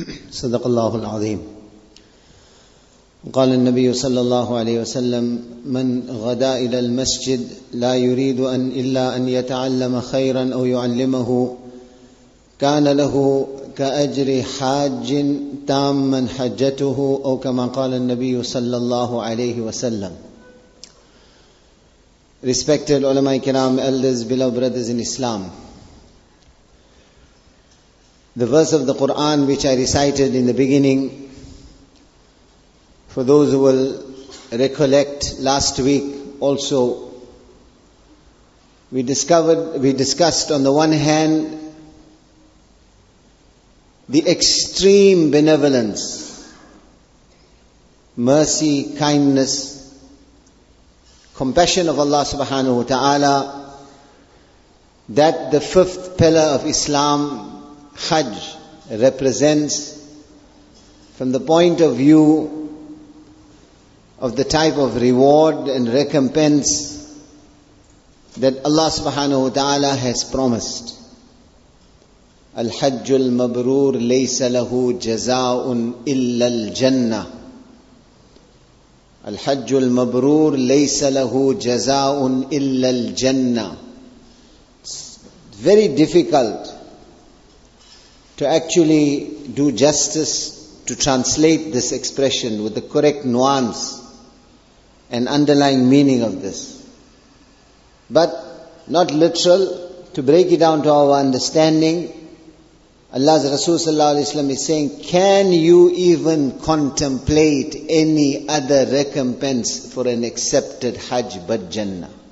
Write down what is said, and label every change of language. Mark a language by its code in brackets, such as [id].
[ar] صدق الله العظيم. قال النبي صلى الله عليه وسلم: من غدا إلى المسجد لا يريد إلا أن يتعلم خيرا أو يعلمه كان له كأجر حاج تاما حجته، أو كما قال النبي صلى الله عليه وسلم. [en] Respected ulama kiram, elders, beloved brothers in Islam, the verse of the Quran which I recited in the beginning, for those who will recollect, last week also we discussed on the one hand the extreme benevolence, mercy, kindness, compassion of Allah subhanahu wa ta'ala, that the fifth pillar of Islam, Hajj, represents from the point of view of the type of reward and recompense that Allah subhanahu wa ta'ala has promised. [ar] الحج المبرور ليس له جزاء إلا الجنة. الحج المبرور ليس له جزاء إلا الجنة. [en] It's very difficult to actually do justice to translate this expression with the correct nuance and underlying meaning of this. But not literal, to break it down to our understanding, Allah's Rasul sallallahu alaihi wasallam is saying, can you even contemplate any other recompense for an accepted Hajj but Jannah?